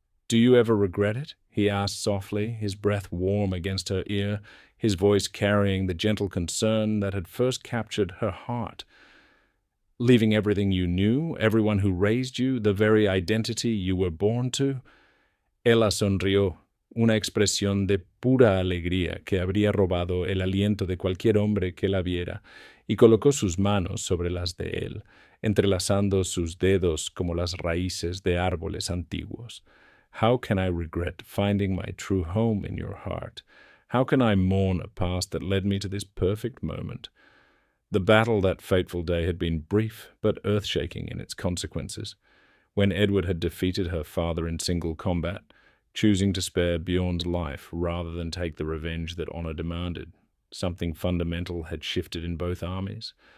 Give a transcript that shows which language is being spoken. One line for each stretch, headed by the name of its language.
English: "Do you ever regret it?" he asked softly, his breath warm against her ear, his voice carrying the gentle concern that had first captured her heart. "Leaving everything you knew, everyone who raised you, the very identity you were born to?"
Spanish: Ella sonrió, una expresión de pura alegría que habría robado el aliento de cualquier hombre que la viera, y colocó sus manos sobre las de él, entrelazando sus dedos como las raíces de árboles antiguos.
English: "How can I regret finding my true home in your heart? How can I mourn a past that led me to this perfect moment?" The battle that fateful day had been brief but earth-shaking in its consequences. When Edward had defeated her father in single combat, choosing to spare Bjorn's life rather than take the revenge that honor demanded, something fundamental had shifted in both armies.